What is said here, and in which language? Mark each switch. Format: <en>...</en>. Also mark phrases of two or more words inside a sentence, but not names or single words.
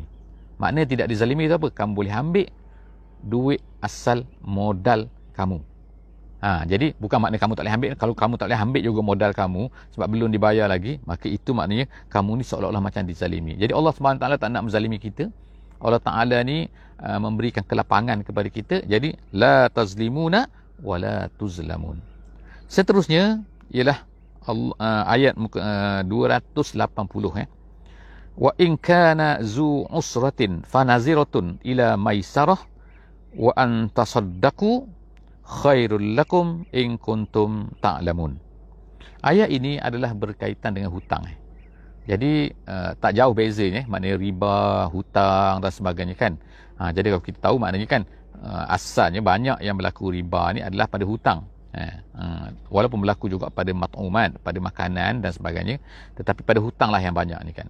<ms>Maknanya tidak dizalimi itu apa? Kamu boleh ambil duit asal modal kamu. Jadi bukan maknanya kamu tak boleh ambil. Kalau kamu tak boleh ambil juga modal kamu sebab belum dibayar lagi, maka itu maknanya kamu ni seolah-olah macam dizalimi. Jadi Allah SWT tak nak menzalimi kita. Allah Ta'ala ni memberikan kelapangan kepada kita.</ms> <ar>Jadi لا تظلمون ولا تظلمون.</ar> <ms>Seterusnya ialah ayat 280</ms> <ar>وإن كان ذو عسرة فنظرة إلى ميسرة وأن تصدقوا خير لكم إن كنتم تعلمون.</ar> <ms>Ayat ini adalah berkaitan dengan hutang. Jadi tak jauh bezanya, maknanya riba, hutang dan sebagainya kan. Jadi kalau kita tahu maknanya kan asalnya banyak yang berlaku riba ni adalah pada hutang. Walaupun berlaku juga pada mat'umat, pada makanan dan sebagainya, tetapi pada hutang lah yang banyak ni kan.</ms>